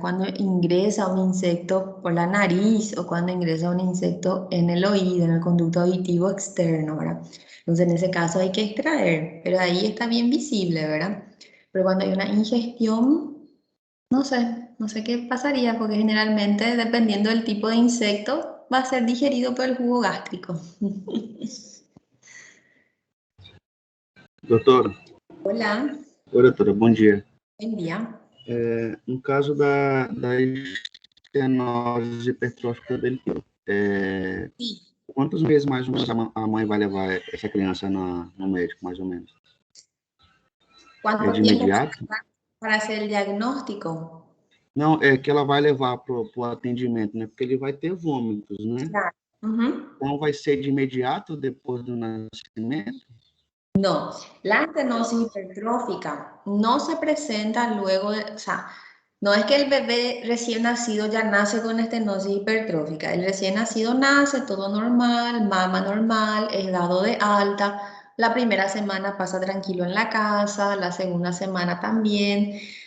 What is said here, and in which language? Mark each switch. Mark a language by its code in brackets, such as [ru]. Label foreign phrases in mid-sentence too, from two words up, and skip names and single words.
[es] Cuando ingresa un insecto por la nariz o cuando ingresa un insecto en el oído, en el conducto auditivo externo, ¿verdad? Entonces en ese caso hay que extraer, pero ahí está bien visible, ¿verdad? Pero cuando hay una ingestión, no sé qué pasaría, porque generalmente, dependiendo del tipo de insecto, va a ser digerido por el jugo gástrico. [pt] Doutora, [es] Hola, [pt] oi, doutora, bom dia. [es] buen día. [pt] No caso da estenose hipertrófica dele, [es] Sí. [pt] quantos meses mais ou menos a mãe vai levar essa criança no médico, mais ou menos? É [es] ¿Cuánto de tiempo [pt] imediato? [es] para hacer el diagnóstico? [pt] Não, é que ela vai levar pro atendimento, né? Porque ele vai ter vômitos, né? [es] Claro. Ujú. [pt] Então vai ser de imediato depois do nascimento? [es] No, la estenosis hipertrófica no se presenta luego de, o sea, no es que el bebé recién nacido ya nace con estenosis hipertrófica. El recién nacido nace todo normal, mama normal, es dado de alta. La primera semana pasa tranquilo en la casa, la segunda semana también.